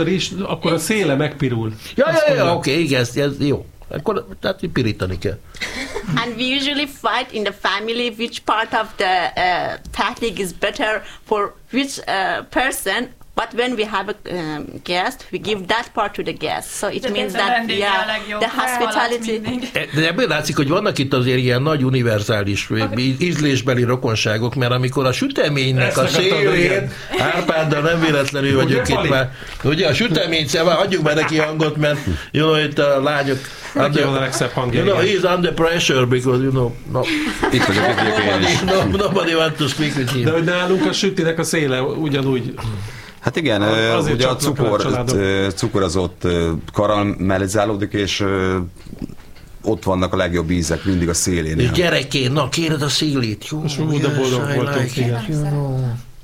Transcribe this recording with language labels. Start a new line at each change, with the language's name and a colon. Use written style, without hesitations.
Hungarian: is, akkor a széle megpirul. Ja, oké, igen, ez jó. Akkor, tehát pirítani kell.
English: And we usually fight in the family which part of the tactic is better for which person. But when we have a guest, we give that part to the guest. So it means that the hospitality.
Hungarian: De ebből látszik, hogy vannak itt azért ilyen nagy univerzális ízlésbeli rokonságok, mert amikor a süteménynek ezt a szélén, Árpáddal nem véletlenül vagyok itt már. Ugye a sütemény, szóval adjuk be neki hangot, mert jó,
English: you know,
Hungarian: itt a lányok. Neki van a legszebb hangja.
English: You know, he's under pressure, because you know, no.
Hungarian: Itt vagyok egy ilyen is.
English: Nobody want to speak with him.
Hungarian: De hogy nálunk a sütinek a széle ugyanúgy. Hát igen, ugye a cukor az ott karamellizálódik, és ott vannak a legjobb ízek mindig a szélén. És gyerekként, na kéred a szélét, jó? És de boldog voltunk, igen.